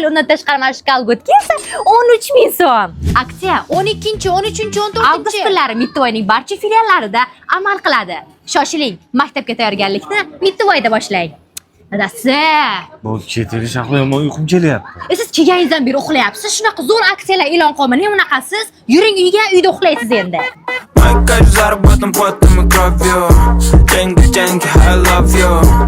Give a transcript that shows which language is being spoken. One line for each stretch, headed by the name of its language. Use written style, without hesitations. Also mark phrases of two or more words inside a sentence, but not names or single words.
Uzbek: Undan tashqari mana shu kolgotki esa 13 ming so'm. Aksiya 12, 13, 14 avgust kunlari Mitvoyning barcha filiallarida amal qiladi. Shoshiling, maktabga tayyorgarlikni Mitvoyda boshlang. Dadasi. Bu cheteli shahlo yomon uyqum kelyapti. Siz kelganingizdan beri uxlayapsiz. Shunaqa zo'r aksiyalar e'lon qilmang. Nima unaqasiz? Yuring uyga, uyda uxlaysiz endi.
Russian: Мои кайф заработан потом и кровью. Деньги,
English: I love you.